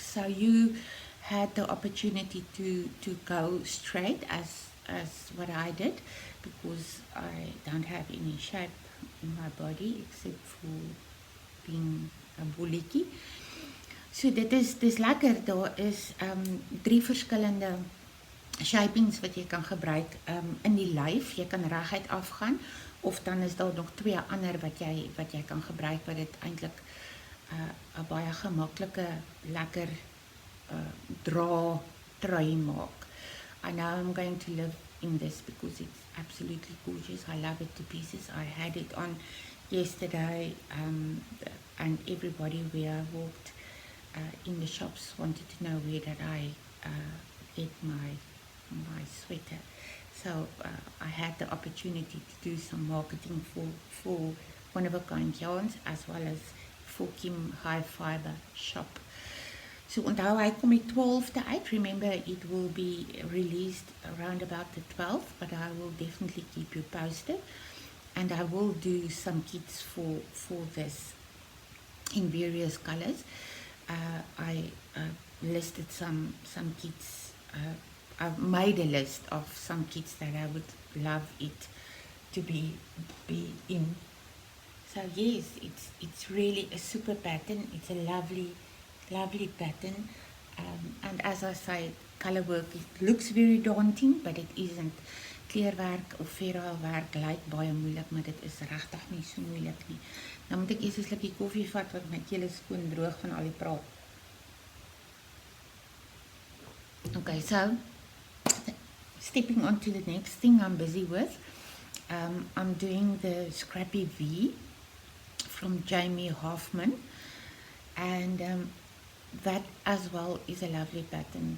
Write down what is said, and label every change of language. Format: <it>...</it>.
<en>So you had the opportunity to go straight as what I did, because I don't have any shape in my body except for being</en> <af>'n bolletjie. So dis lekker. Daar is 3 verskillende shapings wat jy kan gebruik in die lyf. Jy kan reguit afgaan, of dan is daar nog 2 ander wat jy kan gebruik, wat dit eintlik 'n baie gemaklike, lekker dra trui maak.</af> <en>And now I'm going to live in this because it's absolutely gorgeous. I love it to pieces. I had it on yesterday, and everybody where I walked in the shops wanted to know where did I get my sweater. So I had the opportunity to do some marketing for Oneofakindyarns as well as for Kim High Fiber shop.</en> <af>So onthou hy kom die 12de uit.</af> <en>Remember, it will be released around about the 12th, but I will definitely keep you posted, and I will do some kits for this in various colors. I listed some kits. I've made a list of some kits that I would love it to be in. So yes, it's really a super pattern. It's a lovely pattern, and as I say, color work, it looks very daunting, but it isn't.</en> <af>Kleurwerk of verhaalwerk lyk baie moeilik, maar dit is regtig nie so moeilik nie. Nou moet ek eers 'n slukkie koffie vat, want my keel is skoon droog van al die praat.</af> <en>Okay, so stepping on to the next thing I'm busy with. I'm doing the Scrappy V from Jamie Hoffman, and that as well is a lovely pattern.</en>